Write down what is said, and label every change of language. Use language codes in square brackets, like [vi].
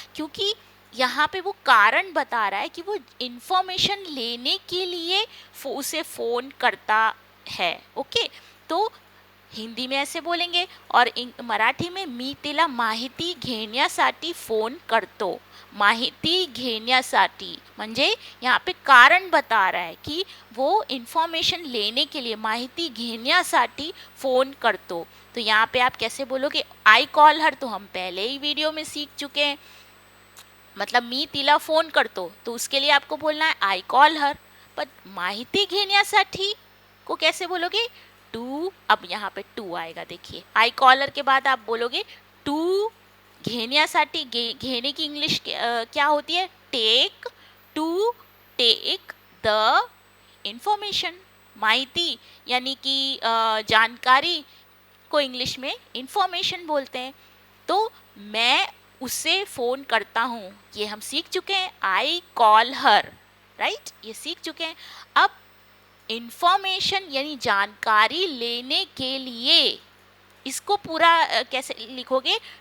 [hi] क्योंकि यहाँ पे वो कारण बता रहा है कि वो इंफॉर्मेशन लेने के लिए उसे फ़ोन करता है। ओके, तो हिंदी में ऐसे बोलेंगे, और मराठी में [mr] मी तिला माहिती घेण्यासाठी फोन करतो. माहिती घेण्यासाठी म्हणजे [hi] यहाँ पे कारण बता रहा है कि वो इन्फॉर्मेशन लेने के लिए [mr] माहिती घेण्यासाठी फोन करतो. [hi] तो यहाँ पे आप कैसे बोलोगे? [en] I call her, [hi] तो हम पहले ही वीडियो में सीख चुके हैं. मतलब [mr] मी तिला फोन करतो, [hi] तो उसके लिए आपको बोलना है [en] I call her. [hi] पर [mr] माहिती घेण्यासाठी [hi] को कैसे बोलोगे? टू. अब यहाँ पे टू आएगा, देखिए आई कॉलर के बाद आप बोलोगे टू. घेण्यासाठी घेने की इंग्लिश क्या होती है? [en] Take. To take the information. [hi] माहिती यानी कि जानकारी को इंग्लिश में इंफॉर्मेशन बोलते हैं. तो मैं उसे फ़ोन करता हूँ, ये हम सीख चुके हैं. [en] I call her, [hi] राइट, ये सीख चुके हैं. अब इंफॉर्मेशन यानी जानकारी लेने के लिए इसको पूरा कैसे लिखोगे?